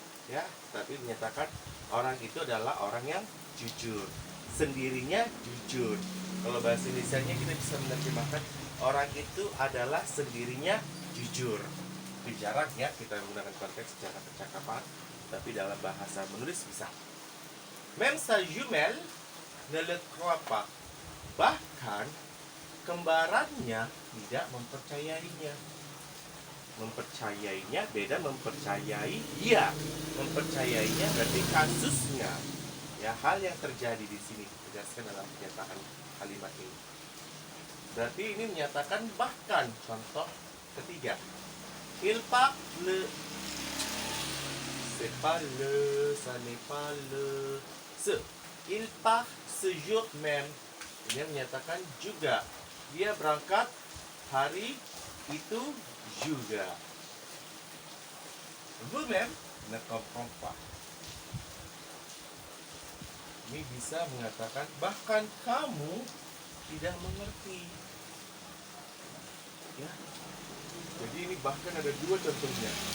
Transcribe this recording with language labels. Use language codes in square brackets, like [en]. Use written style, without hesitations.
[id] Ya, tapi menyatakan orang itu adalah orang yang jujur, sendirinya jujur. Kalau bahasa Indonesianya kita bisa menerjemahkan orang itu adalah sendirinya jujur. Di jarang ya kita menggunakan konteks secara percakapan, tapi dalam bahasa menulis bisa. [fr] Même sa jumelle ne le croit pas. [id] Bahkan kembarannya tidak mempercayainya. Mempercayainya beda mempercayai dia. Mempercayainya berarti kasusnya. Ya, hal yang terjadi di sini dijelaskan dalam pernyataan kalimat ini. Berarti ini menyatakan bahkan. Contoh ketiga, [fr] il parle, c'est pas le, ça n'est pas le, ce. Il part ce jour même. [id] Ini menyatakan juga. Dia berangkat hari itu juga. [fr] Vous-même ne comprends pas. [id] Ini bisa mengatakan bahkan kamu tidak mengerti. Ya. Jadi ini bahkan ada dua contohnya.